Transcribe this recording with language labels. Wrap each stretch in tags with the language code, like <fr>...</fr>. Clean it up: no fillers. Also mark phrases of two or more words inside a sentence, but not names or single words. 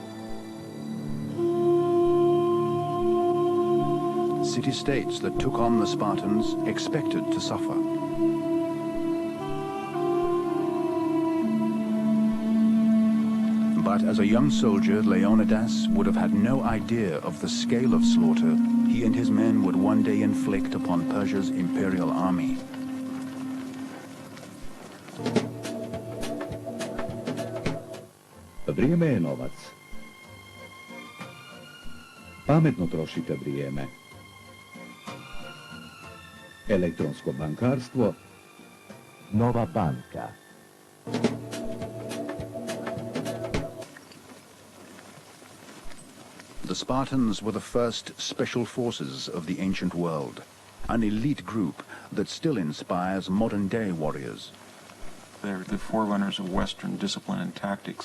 <en>City-states that took on the Spartans expected to suffer. But as a young soldier, Leonidas would have had no idea of the scale of slaughter he and his men would one day inflict upon Persia's imperial army.</en> <sr>Vrijeme je novac. Pametno trošite vrijeme. Elektronsko bankarstvo. Nova banka.</sr> <en>The Spartans were the first special forces of the ancient world, an elite group that still inspires modern-day warriors. They're the forerunners of Western discipline and tactics.</en>